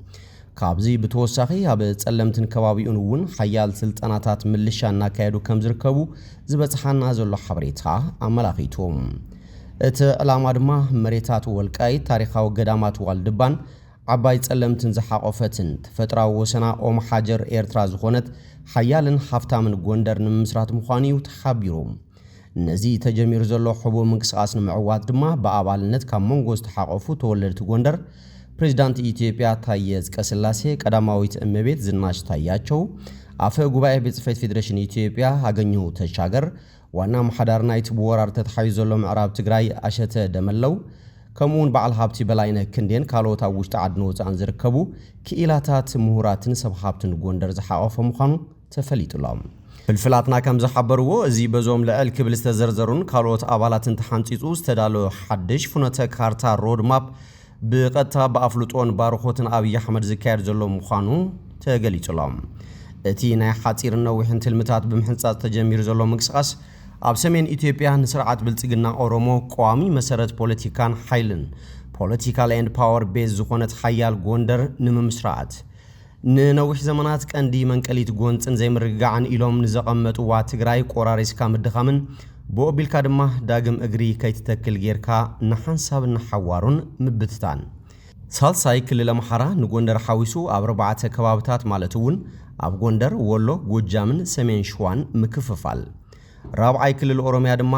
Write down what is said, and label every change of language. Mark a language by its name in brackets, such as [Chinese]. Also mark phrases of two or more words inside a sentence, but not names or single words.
[Tigrinya] ካብዚ ብተወሳኺ ኣብ ጸለምትን ከባቢኡን እውን ሐያል ስልጣናታት ምልሻ እናካየዱ ከም ዝርከቡ ዝበጽሓና ዘሎ ሓበሬታ ኣመላኺቶም እቲ ዕላማ ድማ መሬታት ወልቃይ ታሪኻዊ ገዳማት ዋልድባን ዓባይ ጸለምትን ዝሓቆፈትን ተፈጥራዊ ወሰና ኦም ሓጀር ኤርትራ ዝኾነት ሐያልን ሀፍታምን ጎንደር ንምስራት ምዃኒው ተሓቢሩ ነዚ ተጀሚሩ ዘሎ ሕቡዕ ምንቅስቃስ ንምዕዋት ድማ በአባልነት ካብ መንጎ ዝተሓቆፉ ተወለድቲ ጎንደር ፕሬዝዳንት ኢትዮጵያ ታየ አጽቀሥላሴ ቀዳማዊት እመቤት ዝናሽ ታያቸው አፈ ጉባኤ ቤት ጽሕፈት ፌደሬሽን ኢትዮጵያ አገኘሁ ተሻገር ዋና መሐዳር ናይት በወራር ተተሓይዞ ዘሎ ምዕራብ ትግራይ አሸተ ደመለው ከምኡን በዓል ሀብቲ በላይነ ክንዴን ካልኦት ኣብ ውሽጢ ዓድን ወጻእን ዝርከቡ ክኢላታት ምሁራትን ሰብ ሀብትን ጎንደር ዝሓቆፈ ምዃኑ ተፈሊጡሎም ፍልፍላትና ከም ዝሓበርዎ እዚ በዞም ልዕል ክብል ዝተዘርዘሩን ካልኦት አባላትን ተሓንጺጹ ዝተዳለወ ሓድሽ ፍኖተ ካርታ [English] road map [Tigrinya] ብቐጥታ ብኣፍልጦን ባርኾትን ኣብይ ኣሕመድ ዝካየድ ዘሎ ምዃኑ ተገሊጹሎም እቲ ናይ ሓጺርን ነዊሕን ትልምታት ብምሕንጻጽ ተጀሚሩ ዘሎ ምንቅስቃስ ኣብ ሰሜን ኢትዮጵያ ንስርዓት ብልጽግና ኦሮሞ ቋሚ መሰረት ፖለቲካን ኃይልን [English] political and power base [Tigrinya] ዝኾነት ሐያል ጎንደር ንምስራት ንነዊሕ ዘመናት ቀንዲ መንቀሊት ጎንጽን ዘይምርግጋዕን ኢሎም ንዘቐመጡዋ ትግራይ ቆራሪስካ ምድኻምን ብኦቢልካ ድማ ዳግም እግሪ ከይትተክል ጌርካ ንሓንሳብን ሓዋሩን ምብትታን ሳልሳይ ክልል አምሓራ ንጎንደር ሓዊሱ ኣብ 4 ከባብታት ማለት እውን ኣብ ጎንደር ወሎ ጎጃምን ሰሜን ሸዋን ምክፍፋል ራብዓይ ክልል ኦሮሚያ ድማ